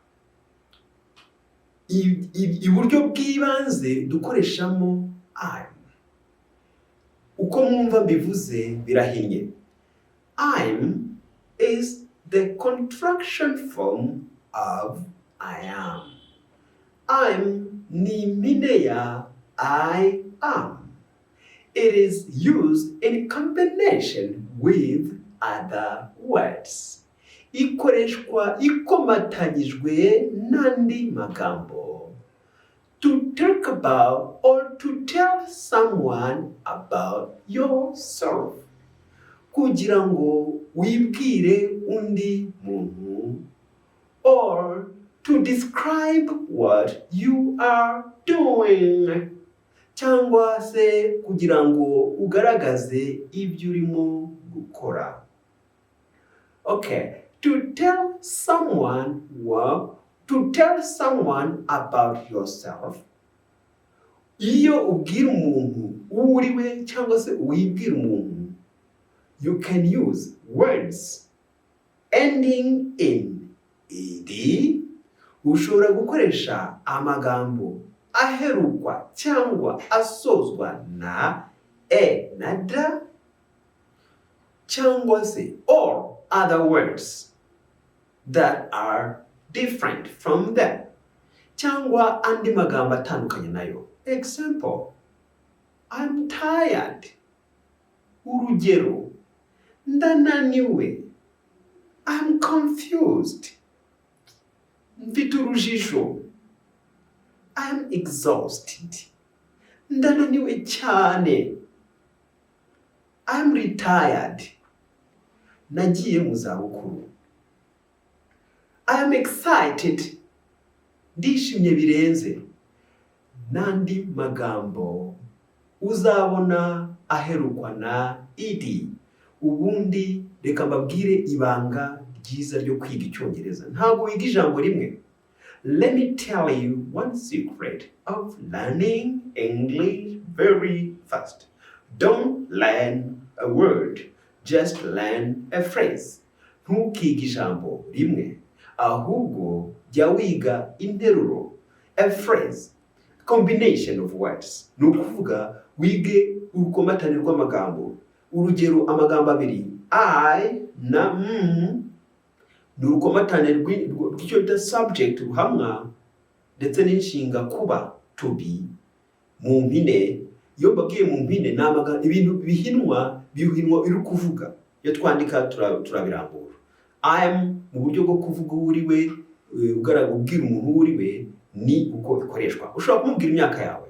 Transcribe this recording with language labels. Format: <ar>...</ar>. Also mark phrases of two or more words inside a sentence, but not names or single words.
<rw>Iburyo bw'ibanze dukoreshamo I'm. Uko mwumva mbivuze birahinnye.</rw> <en>I'm is the contraction form of I am.</en> <rw>I'm ni mpine ya</rw> <en>I am. It is used in combination with other words.</en> <rw>Ikoreshwa ikomatanyijwe n'andi magambo.</rw> <en>To talk about or to tell someone about yourself.</en> <rw>Kugira ngo wibwire undi muntu.</rw> <en>Or to describe what you are doing.</en> <rw>Cyangwa se kugira ngo ugaragaze ibyo urimo gukora.</rw> <en>Okay, to tell someone about yourself.</en> <rw>Iyo ubwira umuntu uwo uriwe cyangwa se wibwira umuntu,</rw> <en>you can use words ending in ed.</en> <rw>Ushobora gukoresha amagambo aherukwa cyangwa asozwa na e na da, cyangwa se</rw> <en>or other words that are different from them,</en> <rw>cyangwa andi magambo atandukanye nayo.</rw> <en>Example, I'm tired.</en> <rw>Urugero, ndananiwe.</rw> <en>I'm confused.</en> <rw>Mfite urujijo.</rw> <en>I'm exhausted.</en> <rw>Ndananiwe cyane.</rw> <en>I'm retired.</en> <rw>Nagiye mu zabukuru.</rw> <en>I'm excited.</en> <rw>Ndishimye birenze. N'andi magambo uzabona aherukwa na ed. Ubundi reka mbabwire ibanga ryiza ryo kwiga Icyongereza. Ntabwo wiga ijambo rimwe.</rw> <en>Let me tell you one secret of learning English very fast. Don't learn a word, just learn a phrase.</en> <rw>Ntukige ijambo rimwe, ahubwo jya wiga interuro,</rw> <en>a phrase, combination of words.</en> <rw>Ni ukuvuga wige urukomatane rw'amagambo. Urugero, amagambo abiri I na ni urukomatane rw'icyo bita subject ruhamwa ndetse n'inshinga kuba</rw> <en>to be</en> <rw>mu mpine. Iyo mbabwiye mu mpine ni ibintu bihinwa iri kuvuga. Iyo twandika turabirambura.</rw> <en>I am</en> <rw>mu buryo bwo kuvuga uwo uri we, ubwira umuntu uwo uri we, ni uko ikoreshwa. Ushobora kumubwira imyaka yawe.</rw>